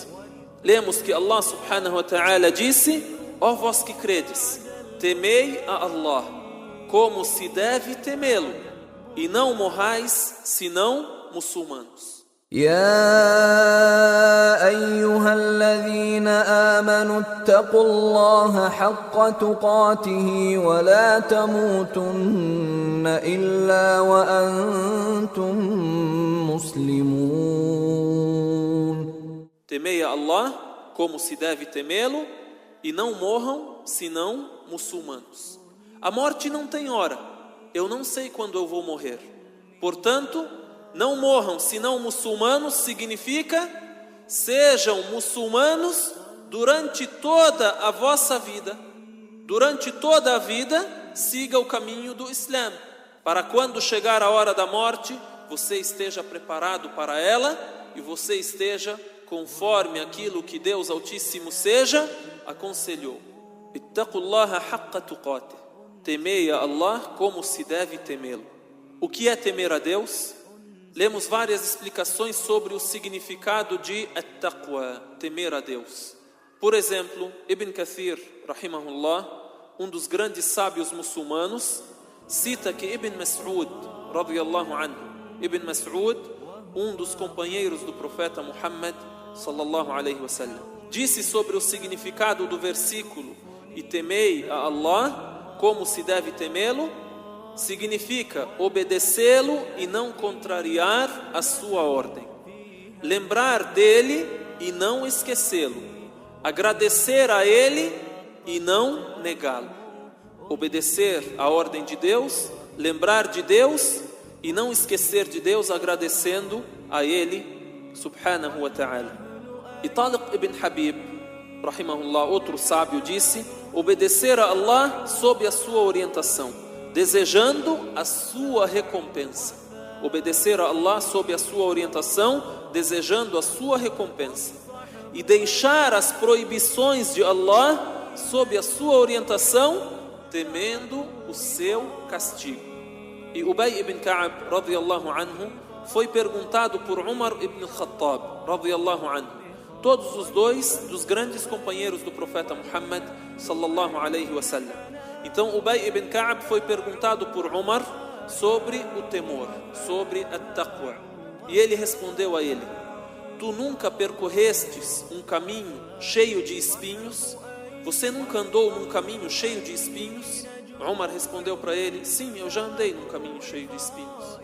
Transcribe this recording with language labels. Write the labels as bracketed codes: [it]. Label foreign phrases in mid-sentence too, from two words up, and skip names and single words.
[pt] Lemos que [ar] الله سبحانه وتعالى [pt] disse: ó vós que credes, temei a Allah como se deve temê-lo, e não morrais senão muçulmanos. [ar] يا أيها الذين آمنوا اتقوا الله حق تقاته ولا تموتن إلا وأنتم مسلمون. [pt] Temei a Allah como se deve temê-lo, e não morram senão muçulmanos. A morte não tem hora. Eu não sei quando eu vou morrer. Portanto, não morram senão muçulmanos significa: sejam muçulmanos durante toda a vossa vida. Durante toda a vida, siga o caminho do Islã, para quando chegar a hora da morte, você esteja preparado para ela e você esteja conforme aquilo que Deus Altíssimo Seja aconselhou. [ar] اتقوا الله حق تقاته. [pt] Temei a Allah como se deve temê-lo. O que é temer a Deus? Lemos várias explicações sobre o significado de at-taqwa, temer a Deus. Por exemplo, Ibn Kathir, rahimahullah, um dos grandes sábios muçulmanos, cita que Ibn Mas'ud, radiyallahu anhu, Ibn Mas'ud, um dos companheiros do profeta Muhammad, [ar] صلى الله عليه وسلم, [pt] disse sobre o significado do versículo: e temei a Allah como se deve temê-lo, significa obedecê-lo e não contrariar a sua ordem, lembrar dele e não esquecê-lo, agradecer a ele e não negá-lo. Obedecer a ordem de Deus, lembrar de Deus e não esquecer de Deus, agradecendo a ele [ar] سبحانه وتعالى. [pt] E Taliq ibn Habib, rahimahullah, outro sábio, disse: obedecer a Allah sob a sua orientação, desejando a sua recompensa. Obedecer a Allah sob a sua orientação, desejando a sua recompensa. E deixar as proibições de Allah sob a sua orientação, temendo o seu castigo. E Ubay ibn Ka'b, [ar] رضي الله عنه, [pt] foi perguntado por Umar ibn al-Khattab, [ar] رضي الله عنه. [pt] Todos os dois dos grandes companheiros do profeta Muhammad, [ar] صلى الله عليه وسلم. [pt] Então Ubay ibn Ka'b foi perguntado por Umar sobre o temor, sobre a taqwa. E ele respondeu a ele: tu nunca percorrestes um caminho cheio de espinhos? Você nunca andou num caminho cheio de espinhos? Umar respondeu para ele: sim, eu já andei num caminho cheio de espinhos.